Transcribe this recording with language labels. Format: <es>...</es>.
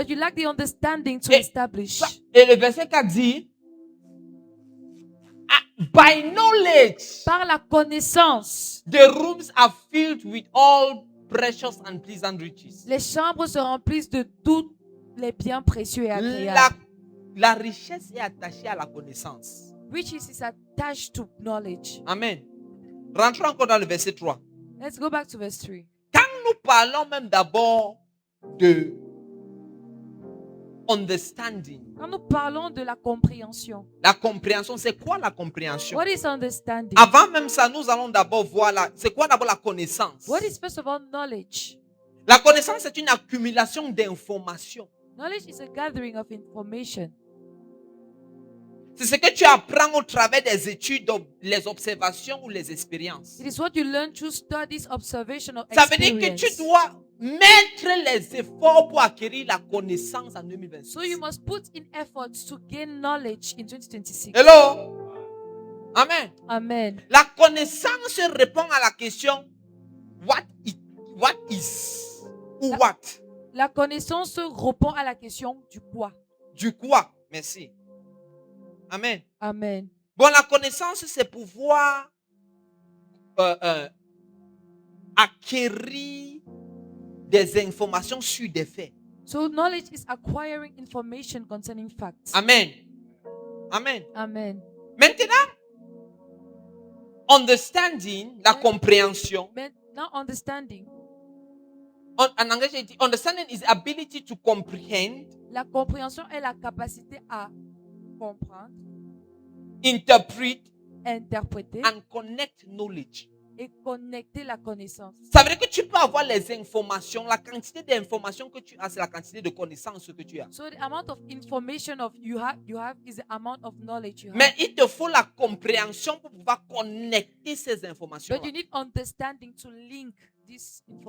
<en>but you lack the understanding to</en> <fr>Et-</fr> <en>establish.</en> <fr>Et le verset 4 dit,</fr> <en>by knowledge,</en> <fr>Par la connaissance,</fr> <en>the rooms are filled with all precious and pleasant riches.</en> <fr>les chambres se remplissent de tous les biens précieux et La, agréables. la richesse est attachée à la connaissance.</fr> <en>Riches is attached to knowledge. Amen.</en> <fr>Rentrons encore dans le verset 3.</fr> <en>Let's go back to verse 3.</en> <fr>Quand nous parlons même d'abord de understanding, Quand nous parlons de la compréhension, la compréhension, c'est quoi la compréhension?</fr> <en>what is understanding?</en> <fr>Avant même ça, nous allons d'abord voir c'est quoi d'abord la connaissance?</fr> <en>What is first of all knowledge?</en> <fr>La connaissance, c'est une accumulation d'informations.</fr> <en>Knowledge is a gathering of information.</en> <fr>C'est ce que tu apprends au travers des études, les observations ou les expériences.</fr> <en>It is what you learn through studies, observation, or</en> <fr>Ça veut dire que</fr> <en>experience.</en> <fr>tu dois mettre les efforts pour acquérir la connaissance en 2026.</fr> <en>So you must put in efforts to gain knowledge in 2026. Hello? Amen. Amen.</en> <fr>La connaissance répond à la question</fr> <en>what is</en> <fr>ou what? La connaissance répond à la question du quoi. Du quoi? Merci. Amen. Amen. Bon, la connaissance, c'est pouvoir acquérir des informations sur des faits.</fr> <en>So knowledge is acquiring information concerning facts. Amen. Amen. Amen.</en> <fr>Maintenant, understanding, la compréhension.</fr> <en>But now understanding.</en> <fr>En anglais, j'ai dit,</fr> <en>understanding is ability to comprehend,</en> <fr>La compréhension est la capacité à comprendre,</fr> <en>interpret,</en> <fr>interpréter</fr> <en>and connect knowledge.</en> <fr>et connecter la connaissance. Ça veut dire que tu peux avoir les informations, la quantité d'informations que tu as, c'est la quantité de connaissances que tu as.</fr> <en>So the amount of information of you have is the amount of knowledge you have.</en> <fr>Mais il te faut la compréhension pour pouvoir connecter ces informations</fr> <en>But you need understanding to link this</en>